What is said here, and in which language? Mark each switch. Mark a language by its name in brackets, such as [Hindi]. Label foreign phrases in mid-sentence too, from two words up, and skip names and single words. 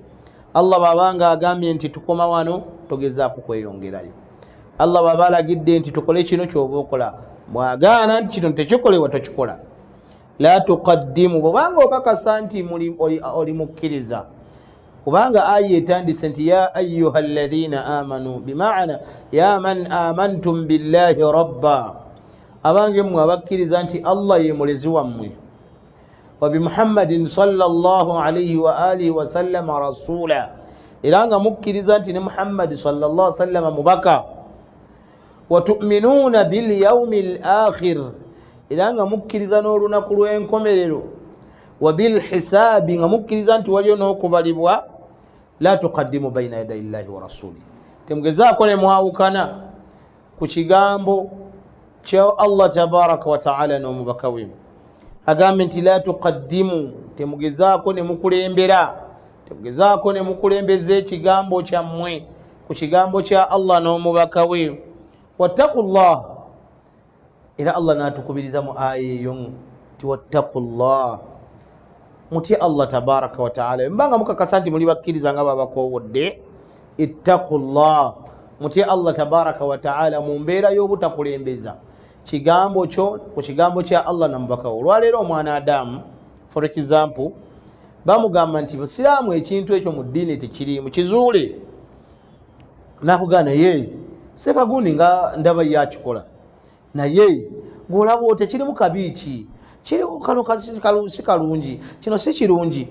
[Ganda] Allah babanga agambye nti tukoma wano, togezaako kweyongerayo. Allah baba alagidde nti tukole kino kyoba okola, mwagaana nti kino tekikolebwa tokikola. [Arabic] لا تقدموا, [Ganda] bwobanga okakasa nti oli mukkiriza, kubanga aya etandise nti [Arabic] يا أيها الذين آمنوا، بمعنى يا من آمنتم بالله ربا, [Ganda] abange mmwe abakkiriza nti allah ye mulezi wammwe, [Arabic] وبمحمد صلى الله عليه وآله وسلم رسولا, [Ganda] era nga mukkiriza nti ne muhammadi [Arabic] صلى الله عليه وسلم [Ganda] mubaka, [Arabic] وتؤمنون باليوم الآخر, [Ganda] era nga mukkiriza n'olunaku lw'enkomerero, [Arabic] وبالحساب, [Ganda] nga mukkiriza nti waliyo n'okubalibwa. [Arabic] لا تقدموا بين يدي الله ورسول, [Ganda] temugezaako ne mwawukana ku kigambo kya allah [Arabic] تبارك وتعالى [Ganda] n'omubaka we. Agambe nti [Arabic] لا تقدموا, [Ganda] temugezaako ne mukulembera, temugezaako ne mukulembeza ekigambo kyammwe ku kigambo kya allah n'omubaka we. Wattaqullah, era Allah natukubiriza mu aya eyo nti wattaqullah, mutye Allah [Arabic] تبارك وتعالى. [Ganda] Mbanga mukakasa nti muli bakkiriza nga babakowodde, ittaqullah, mutye Allah [Arabic] تبارك وتعالى [Ganda] mu mbeera y'obutakulembeza kigambo kyo ku kigambo kya Allah na mubaka we. Olwaleero omwana Adamu [English] for example [Ganda] bamugamba nti busiraamu ekintu ekyo mu ddiini tekiriimu kizuule, nakugaa naye sebagundi nga ndaba yakikola, naye gweolaba ote kirimu kabiiki, kirimu kano si kalungi, kino si kirungi.